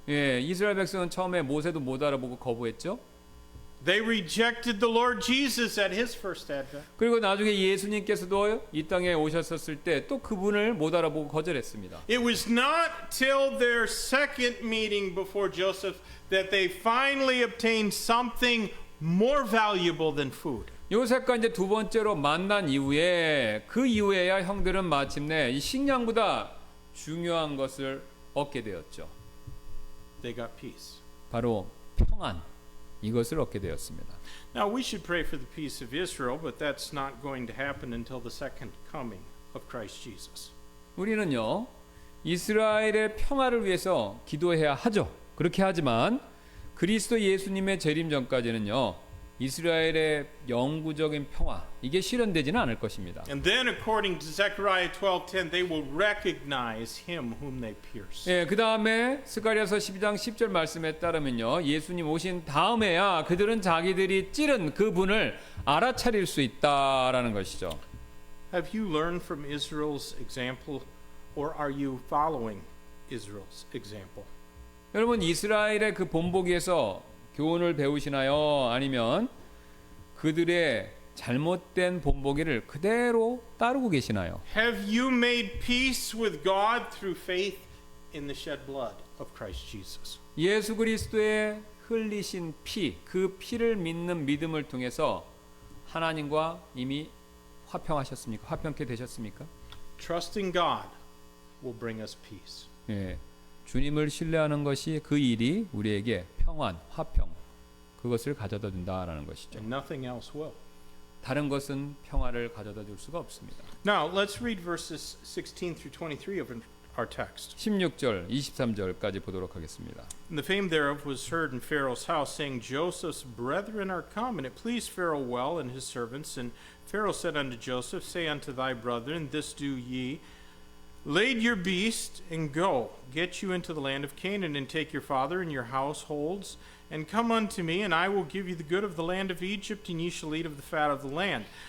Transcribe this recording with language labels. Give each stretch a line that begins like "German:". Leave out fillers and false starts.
Korean: 예, 이스라엘 백성은 처음에 모세도 못 알아보고 거부했죠.
English: They rejected the Lord Jesus at his first advent.
Korean: 그리고 나중에 예수님께서도 이 땅에 오셨었을 때 또 그분을 못 알아보고 거절했습니다.
English: It was not till their second meeting before Joseph that they finally obtained something more valuable than food.
Korean: 요셉과 이제 두 번째로 만난 이후에 그 이후에야 형들은 마침내 이 식량보다 중요한 것을 얻게 되었죠.
English: They got peace.
Korean: 바로 평안, 이것을 얻게 되었습니다.
English: Now we should pray for the peace of Israel, but that's not going to happen until the second coming of Christ Jesus.
Korean: 우리는요 이스라엘의 평화를 위해서 기도해야 하죠. 그렇게 하지만 그리스도 예수님의 재림 전까지는요 이스라엘의 영구적인 평화, 이게 실현되지는 않을 것입니다.
English: And then according to Zechariah 12:10, they will recognize him whom they pierced.
Korean: 예, 그 다음에 스가랴서 12장 10절 말씀에 따르면요 예수님 오신 다음에야 그들은 자기들이 찌른 그분을 알아차릴 수 있다라는 것이죠.
English: Have you learned from Israel's example, or are you following Israel's example?
Korean: 여러분 이스라엘의 그 본보기에서 교훈을 배우시나요? 아니면 그들의 잘못된 본보기를 그대로 따르고 계시나요?
English: Have you made peace with God through faith in the shed blood of Christ Jesus?
Korean: 예수 그리스도의 흘리신 피, 그 피를 믿는 믿음을 통해서 하나님과 이미 화평하셨습니까? 화평케 되셨습니까?
English: Trusting God will bring us peace.
Korean: 예, 주님을 신뢰하는 것이 그 일이 우리에게 평안, 화평, 그것을 가져다 준다라는 것이죠.
English: and nothing else will.
Korean: 다른 것은 평화를 가져다 줄 수가 없습니다.
English: Now, let's read verses 16 through 23 of our text.
Korean: 16절, 23절까지 보도록 하겠습니다.
English: And the fame thereof was heard in Pharaoh's house, saying, Joseph's brethren are come. And it pleased Pharaoh well and his servants. And Pharaoh said unto Joseph, Say unto thy brethren, This do ye, Lade your beast, and go, get you into the land of Canaan, and take your father and your households, and come unto me, and I will give you the good of the land of Egypt, and ye shall eat of the fat of the land.